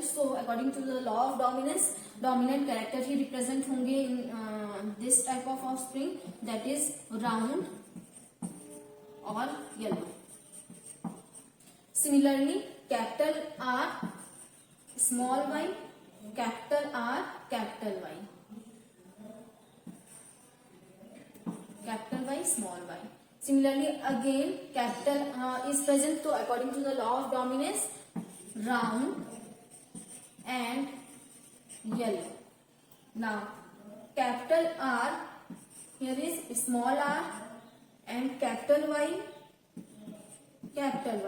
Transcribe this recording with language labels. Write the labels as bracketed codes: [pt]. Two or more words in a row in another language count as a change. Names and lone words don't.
[en] So according to the law of dominance dominant character ही represent होंगे in this type of offspring that is round और yellow. Similarly capital R small y, capital R capital Y, capital Y, small y. Similarly, again capital is present. So according to the law of dominance, round and yellow. Now capital R here is small r and capital Y, capital Y.